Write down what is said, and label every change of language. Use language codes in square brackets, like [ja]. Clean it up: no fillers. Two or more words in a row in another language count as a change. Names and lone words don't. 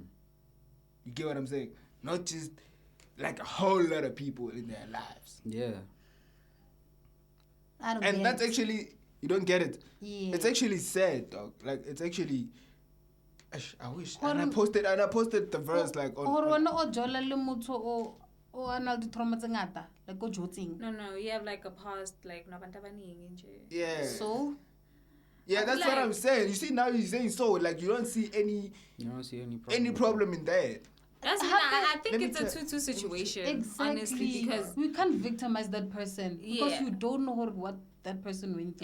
[en] You get what I'm saying? Not just like a whole lot of people in their lives. Yeah. I don't And get that's it. actually, you don't get it. Yeah. It's actually sad, dog. Like it's actually. I wish. Or- And I posted the verse like on. [st] Or wena o jola le motho o ana di trauma tse ngata like o jotsing. [en] No, you have like a past, like [zu] nabantu abaningi nje. [en] Yeah. So Yeah, that's what like- I'm saying. You see now you're saying so like you don't see any You don't see any problem. problem in that. That's Happen- I think Let me it's a 2-2 situation, exactly, honestly, because we can't victimize that person because Yeah. you don't know what that person went through.